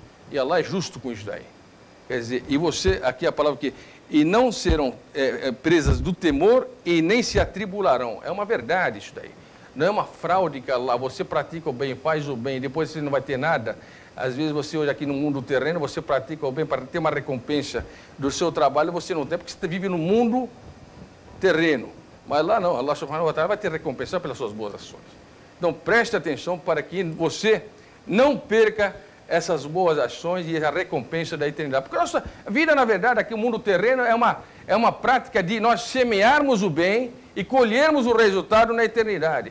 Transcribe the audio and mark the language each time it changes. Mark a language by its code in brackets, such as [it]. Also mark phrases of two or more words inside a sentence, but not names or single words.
[pt] E Allah é justo com isso daí. Quer dizer, e você, aqui a palavra que, e não serão presas do temor e nem se atribularão. É uma verdade isso daí. Não é uma fraude que Allah, você pratica o bem, faz o bem, depois você não vai ter nada. Às vezes você hoje aqui no mundo terreno, você pratica o bem para ter uma recompensa do seu trabalho, você não tem, porque você vive no mundo terreno. Mas lá não, [ar] الله سبحانه وتعالى [pt] vai ter recompensa pelas suas boas ações. Então preste atenção para que você não perca essas boas ações e a recompensa da eternidade. Porque a nossa vida, na verdade, aqui no mundo terreno é uma prática de nós semearmos o bem e colhermos o resultado na eternidade.